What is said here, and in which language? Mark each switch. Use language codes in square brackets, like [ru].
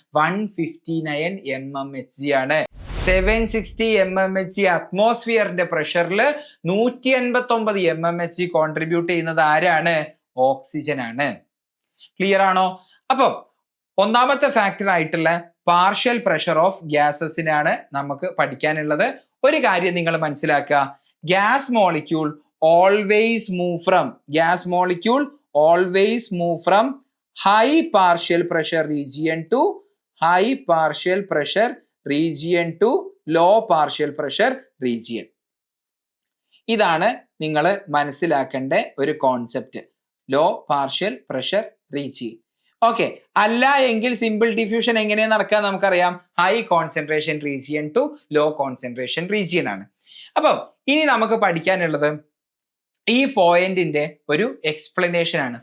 [ml] 159 mmHg ആണ്. 760 mmHg അറ്റ്മോസ്ഫിയറിന്റെ പ്രഷറിൽ 189 mmHg contribute ചെയ്യുന്നത് ആരാണ്? ഓക്സിജൻ ആണ്. ക്ലിയർ ആണോ? അപ്പൊ ഒന്നാമത്തെ ഫാക്ടർ ആയിട്ടുള്ള പാർഷ്യൽ പ്രഷർ ഓഫ് ഗ്യാസസിനാണ് നമുക്ക് പഠിക്കാനുള്ളത്. ഒരു കാര്യം നിങ്ങൾ മനസ്സിലാക്കുക, gas molecule [en] always move from gas molecule always move from high partial pressure region to high partial pressure region to low partial pressure region. [ml] ഇതാണ് നിങ്ങൾ മനസ്സിലാക്കേണ്ട ഒരു concept, law partial pressure region. Okay, അല്ല എങ്കിൽ സിമ്പിൾ ഡിഫ്യൂഷൻ എങ്ങനെയാണ് നടക്കുക നമുക്കറിയാം, [en] high concentration region to low concentration region [ml] ആണ്. അപ്പം ഇനി നമുക്ക് പഠിക്കാനുള്ളത് ഈ പോയിന്റിന്റെ ഒരു എക്സ്പ്ലനേഷൻ ആണ്.